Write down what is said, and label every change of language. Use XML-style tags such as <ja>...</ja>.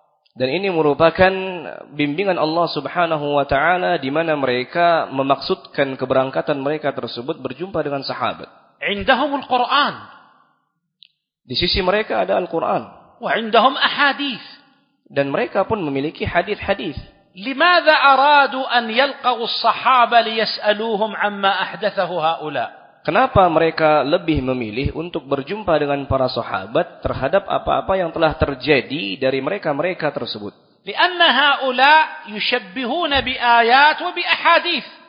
<id>Dan ini merupakan bimbingan Allah Subhanahu wa ta'ala di mana mereka memaksudkan keberangkatan mereka tersebut berjumpa dengan sahabat.</id> <ar>'Indahum al-Qur'an.</ar> <id>Di sisi mereka ada Al-Qur'an.</id> <ar>وعندهم أحاديث.</ar> <id>Dan mereka pun memiliki hadis-hadis.</id> <ar>لماذا أرادوا أن يلقوا الصحابة ليسألوهم عما أحدثه هؤلاء؟</ar> <id>Kenapa mereka lebih memilih untuk berjumpa dengan para sahabat terhadap apa-apa yang telah terjadi dari mereka-mereka tersebut?</id> <ar>لأن هؤلاء يشبهون بآيات وبأحاديث.</ar>